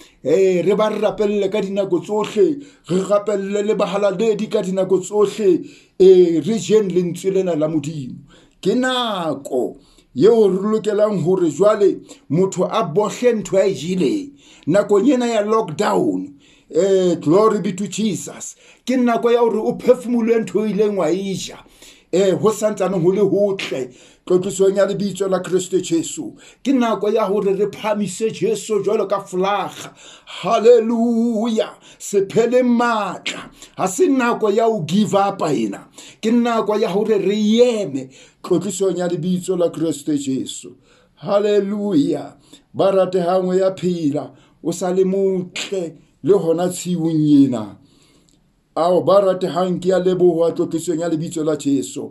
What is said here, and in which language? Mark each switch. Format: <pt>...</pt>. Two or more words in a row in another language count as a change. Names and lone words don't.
<st>Re ba rapelle ka dinako tsohle, re rapelle le bahalaledi ka dinako tsohle, re jeng lentswe lena la Modimo. Ke nako yeo re lokelang hore jwale motho a bohle ntho a e jileng nakong ena ya lockdown.</st> <en>Glory be to Jesus.</en> <st>Ke nako ya hore o phefumule ntho e ileng wa e ja, ho santsane ho le hotle tlotlisong ya lebitso la Kristo Jesu. Ke nako ya hore re phamise Jesu jwalo ka flaga. Haleluya. Se phele matla, ha se nako ya ho</st> <en>give up</en> <st>ena, ke nako ya hore re eme tlotlisong ya lebitso la Kristo Jesu. Haleluya. Ba ratehang ya phela o sa le motle le hona tshiung ena. Ao ba ratehang ke a leboha tlotlisong ya lebitso la Jesu.</st>